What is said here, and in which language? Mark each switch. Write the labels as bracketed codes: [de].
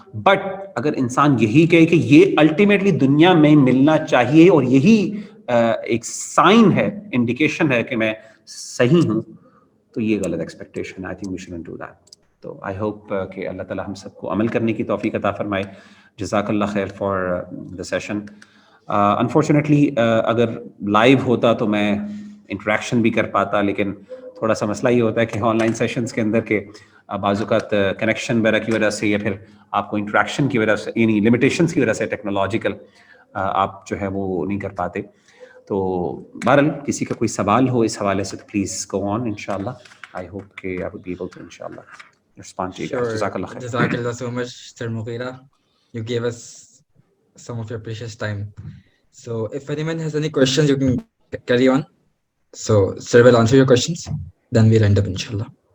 [ur] But اگر انسان یہی کہے کہ یہ الٹیمیٹلی دنیا میں ملنا چاہیے اور یہی ایک سائن ہے, انڈیکیشن ہے کہ میں صحیح ہوں, تو یہ غلط ایکسپیکٹیشن ہے. [en] I think we shouldn't do that. [ur] تو آئی ہوپ کہ اللہ تعالیٰ ہم سب کو عمل کرنے کی توفیق عطا فرمائے. [en] جزاک اللہ خیر فار دا سیشن. [ur] انفارچونیٹلی اگر لائیو ہوتا تو میں انٹریکشن بھی کر پاتا, لیکن تھوڑا سا مسئلہ یہ ہوتا ہے کہ آن لائن سیشنز کے اندر کے بعض اوقات کنیکشن وغیرہ کی وجہ سے یا پھر آپ کو انٹریکشن کی وجہ سے, یعنی لمیٹیشنس کی وجہ سے ٹیکنالوجیکل آپ جو ہے وہ نہیں کر پاتے. تو بہرحال کسی کا کوئی سوال ہو اس حوالے سے تو [en] Please go on. انشاءاللہ I hope کہ I would be able to انشاءاللہ respond to you guys. [ar] Jazakallah khair. [en] Jazakallah so much, Sir Mughira. You gave us some of your precious time. So if anyone has any questions, you can carry on. So Sir will answer your questions. Then we'll end up, inshallah.